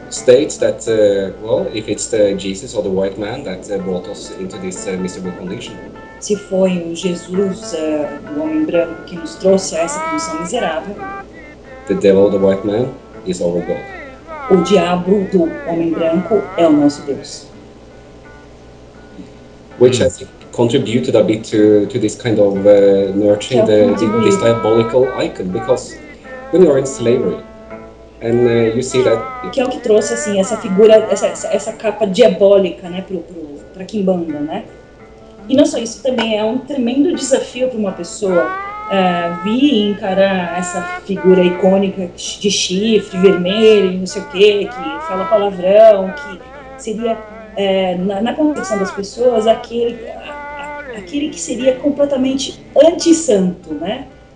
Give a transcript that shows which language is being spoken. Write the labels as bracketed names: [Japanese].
[English] States that well, if it's the Jesus or the white man that brought us into this miserable condition. [Portuguese] Se foi o Jesus, o homem branco que nos trouxe a essa condição miserável. [English] The devil, the white man, is our god. [Portuguese] O diabo do homem branco é o nosso Deus. [English] Which I think contributed a bit to this kind of nurturing this diabolical icon, because when you are in slavery and you see that... [Portuguese] Que é o que trouxe assim, essa figura, essa capa diabólica, né, para Kimbanda, né? E não só isso, também é um tremendo desafio para uma pessoa vir e encarar essa figura icônica de chifre, vermelho, não sei o quê, que fala palavrão, que seria, na concepção das pessoas, aquele que seria completamente anti-santo, né?